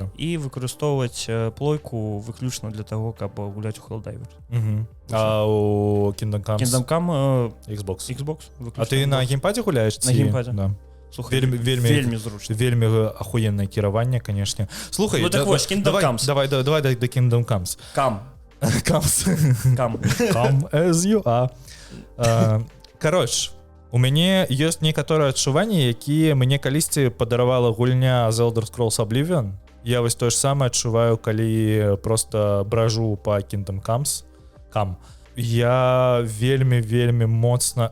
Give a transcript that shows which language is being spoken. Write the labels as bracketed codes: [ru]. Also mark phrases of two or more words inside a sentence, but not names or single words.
[be] Так, і выкарыстоўваць плойку выключна для таго, каб гуляць у Helldivers. А у Kingdom Come Xbox. Выключна. А ты на геймпадзе гуляеш? На геймпадзе. Да. Слухай, вельмі зручна. Вельмі ахуеннае кіраванне, канешне. Слухай, ну так вось, Kingdom Comes. Давай до Kingdom Comes. [en] Come as you are. [be] Кароч, у мяне ёсць некаторыя адчуванні, якія мне калісьці падаравала гульня The Elder Scrolls Oblivion. Я вось тое ж самае адчуваю, калі просто бражу па Kingdom Comes. Я вельмі моцна...